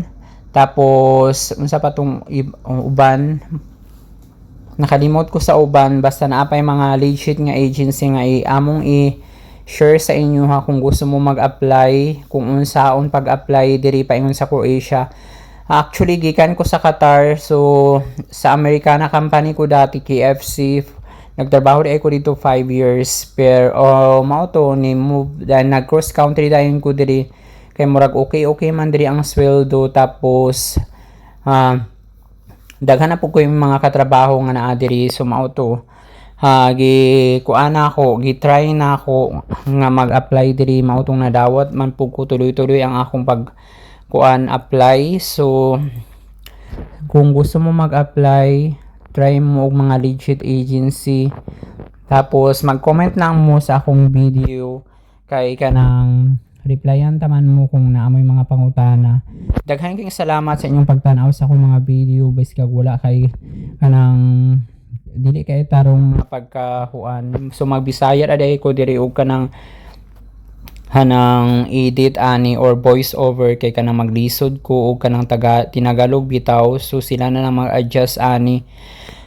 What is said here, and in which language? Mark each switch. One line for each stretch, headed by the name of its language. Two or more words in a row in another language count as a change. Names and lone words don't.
Cebuano: Tapos unsa pa tong uban, nakalimot ko sa uban, basta naapay mga legit nga agency nga among share sa inyo ha kung gusto mo mag-apply, kung unsaon pag-apply diri pa ingon sa Croatia. Actually gikan ko sa Qatar, so sa Americana company ko dati KFC, nagtrabaho
Filipino: di ako dito
Cebuano: 5 years, pero mao to ni move dahil nag
English: cross country
Cebuano: dayon ko diri kay murag okay man diri ang sweldo, tapos daghan na po ko yung mga katrabaho nga naa diri, so mao to gi-try na ako nga mag-apply diri, mao tong nadawat man po ko tuloy-tuloy ang akong apply. So kung gusto mo mag-apply, try mo og mga legit agency, tapos mag-comment lang mo sa akong video kay kanang replyan taman mo kung naamoy mga pangutana. Daghan kayong salamat sa inyong pagtanaw sa akong mga video, bes kag wala kay kanang dili kay tarong pagkahuan. So magbisaya aday ko diri og kanang hanang edit ani or voice over kay kanang maglisod ko og kanang tinagalog bitaw, so sila na lang mag-adjust ani